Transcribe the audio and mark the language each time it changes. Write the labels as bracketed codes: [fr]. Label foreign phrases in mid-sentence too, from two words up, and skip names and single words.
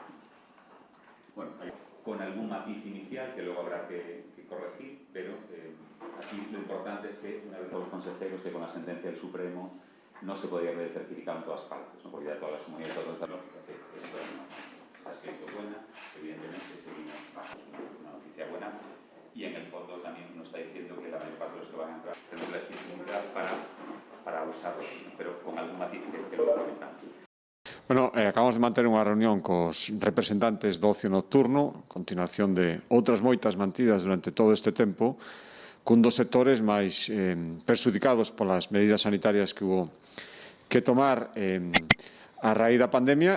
[es] Bueno, con algún matiz inicial que luego habrá que corregir, pero aquí lo importante es que, una vez los consejeros, que con la sentencia del Supremo no se podía ver el certificado en todas partes, ¿no? Porque ya todas las comunidades, toda esta lógica que esto está siendo buena, evidentemente seguimos bajo una noticia buena, y en el fondo también nos está diciendo que la mayor parte de los que van a entrar tenemos la legitimidad para usarlo, pero con algún matiz que lo comentamos. [gl] Bueno, acabamos de manter unha reunión cos representantes do ocio nocturno, a continuación de outras moitas mantidas durante todo este tempo, cun dos sectores máis perxudicados polas medidas sanitarias que hubo que tomar a raíz da pandemia.